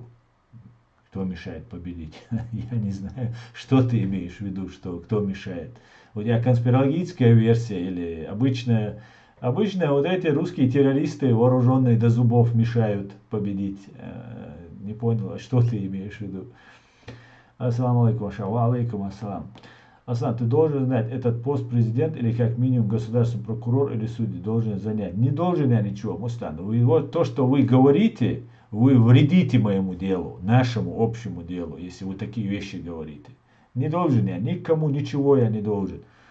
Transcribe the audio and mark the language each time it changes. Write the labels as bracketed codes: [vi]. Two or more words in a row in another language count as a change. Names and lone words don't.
[ru] Кто мешает победить? Я не знаю, что ты имеешь в виду, что кто мешает. У тебя конспирологическая версия или обычная вот эти русские террористы, вооруженные до зубов, мешают победить. Не понял, а что ты имеешь в виду? [ar] السلام عليكم، وعليكم السلام. [ru] Аслан, ты должен знать, этот пост президент или как минимум государственный прокурор или судья должен занять. Не должен я ничего, Мустан. Вот то, что вы говорите, вы вредите моему делу, нашему общему делу, если вы такие вещи говорите. Не должен я, никому ничего я не должен.